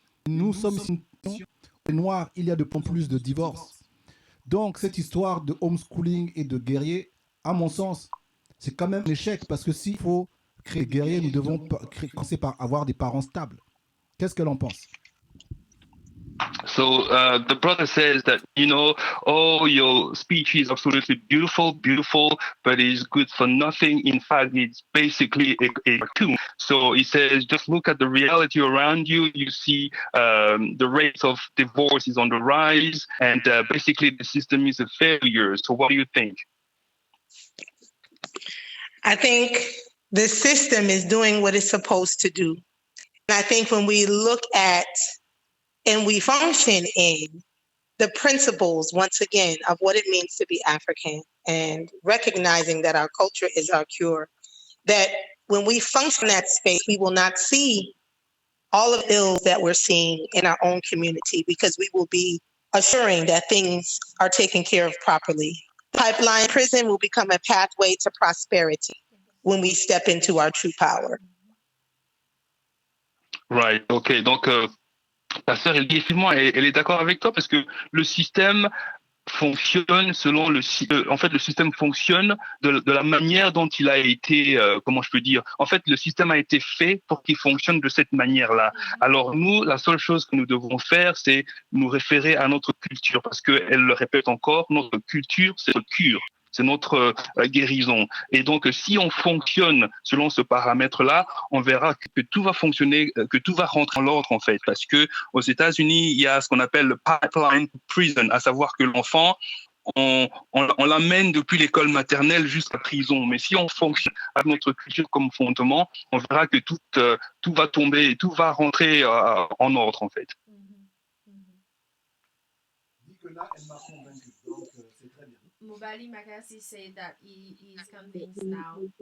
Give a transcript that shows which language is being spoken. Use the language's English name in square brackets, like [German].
[French] Nous sommes une nation noire, il y a de plus en plus de divorces. Donc, cette histoire de homeschooling et de guerrier, à mon sens, c'est quand même un échec parce que s'il faut créer des guerriers, nous devons commencer par avoir des parents stables. Qu'est-ce qu'elle en pense? [English] So the brother says that, oh, your speech is absolutely beautiful, but it's good for nothing. In fact, it's basically a cartoon. So he says, just look at the reality around you. You see the rate of divorce is on the rise, and basically the system is a failure. So what do you think? I think the system is doing what it's supposed to do. And I think when we look at and we function in the principles, once again, of what it means to be African and recognizing that our culture is our cure, that when we function in that space, we will not see all of the ills that we're seeing in our own community because we will be assuring that things are taken care of properly. Pipeline prison will become a pathway to prosperity when we step into our true power. Right, ok. [French] Donc, ta sœur, elle dit effectivement, elle est d'accord avec toi parce que le système fonctionne selon en fait, le système fonctionne de la manière dont il a été, comment je peux dire, en fait, le système a été fait pour qu'il fonctionne de cette manière-là. Alors nous, la seule chose que nous devons faire, c'est nous référer à notre culture parce qu'elle le répète encore, notre culture, c'est notre cure. C'est notre guérison. Et donc, si on fonctionne selon ce paramètre-là, on verra que tout va fonctionner, que tout va rentrer en l'ordre, en fait. Parce que aux États-Unis, il y a ce qu'on appelle le pipeline prison, à savoir que l'enfant, on l'amène depuis l'école maternelle jusqu'à la prison. Mais si on fonctionne avec notre culture comme fondement, on verra que tout va tomber, tout va rentrer en ordre, en fait. Dit que là, elle m'a convaincu, donc c'est très bien. [English] Mobali Makasi said that he is convinced now.